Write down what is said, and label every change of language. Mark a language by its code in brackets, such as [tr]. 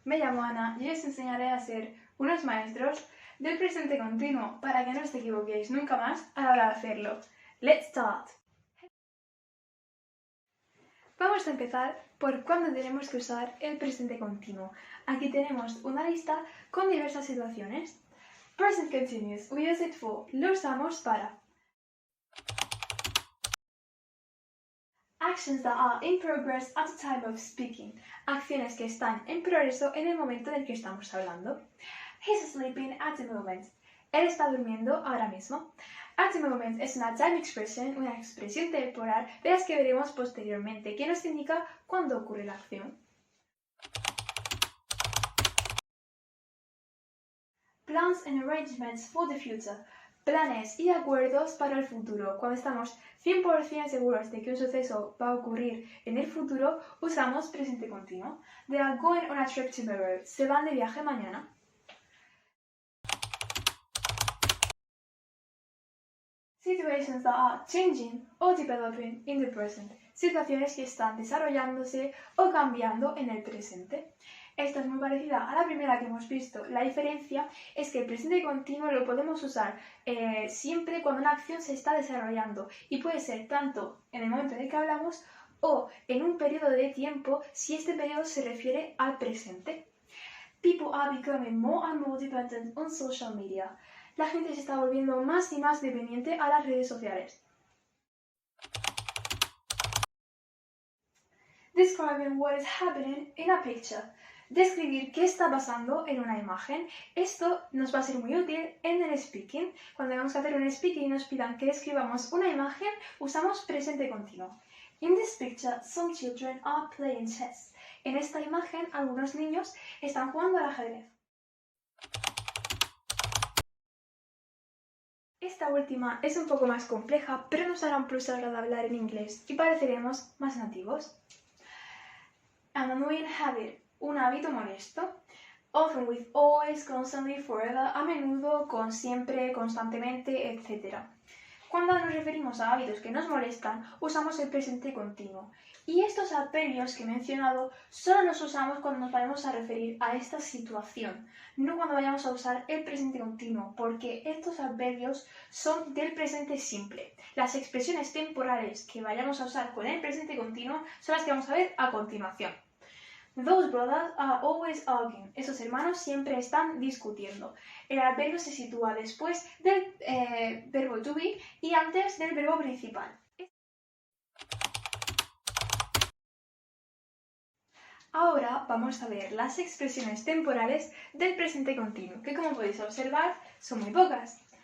[es] Me llamo Ana y os enseñaré a ser unos maestros del presente continuo para que no os equivoquéis nunca más a la hora de hacerlo. [en] Let's start. [es] Vamos a empezar por cuándo tenemos que usar el presente continuo. Aquí tenemos una lista con diversas situaciones. [en] Present continuous, we use it for. [es] Lo usamos para [en] actions that are in progress at the time of speaking. [es] Acciones que están en progreso en el momento en el que estamos hablando. [en] He's sleeping at the moment. [es] Él está durmiendo ahora mismo. [en] At the moment [es] es una [en] time expression, [es] una expresión temporal de las que veremos posteriormente, que nos indica cuándo ocurre la acción. [en] Plans and arrangements for the future. [es] Planes y acuerdos para el futuro. Cuando estamos 100% seguros de que un suceso va a ocurrir en el futuro, usamos presente continuo. [en] They are going on a trip tomorrow. [es] Se van de viaje mañana. [en] Situations that are changing or developing in the present. [es] Situaciones que están desarrollándose o cambiando en el presente. Esta es muy parecida a la primera que hemos visto. La diferencia es que el presente continuo lo podemos usar siempre cuando una acción se está desarrollando y puede ser tanto en el momento en el que hablamos o en un periodo de tiempo si este periodo se refiere al presente. [en] People are becoming more and more dependent on social media. [es] La gente se está volviendo más y más dependiente a las redes sociales. [en] Describing what is happening in a picture. [es] Describir qué está pasando en una imagen. Esto nos va a ser muy útil en el speaking. Cuando vamos a hacer un speaking y nos pidan que describamos una imagen, usamos presente continuo. [en] In this picture, some children are playing chess. [es] En esta imagen, algunos niños están jugando al ajedrez. Esta última es un poco más compleja, pero nos hará un plus a la hora de hablar en inglés y pareceremos más nativos. [en] An annoying habit, [es] un hábito molesto. [en] Often with always, constantly, forever, [es] a menudo, con siempre, constantemente, etc. Cuando nos referimos a hábitos que nos molestan, usamos el presente continuo. Y estos adverbios que he mencionado solo los usamos cuando nos vayamos a referir a esta situación, no cuando vayamos a usar el presente continuo, porque estos adverbios son del presente simple. Las expresiones temporales que vayamos a usar con el presente continuo son las que vamos a ver a continuación. [en] Those brothers are always arguing. [es] Esos hermanos siempre están discutiendo. El adverbio se sitúa después del verbo to be y antes del verbo principal. Ahora vamos a ver las expresiones temporales del presente continuo, que como podéis observar son muy pocas.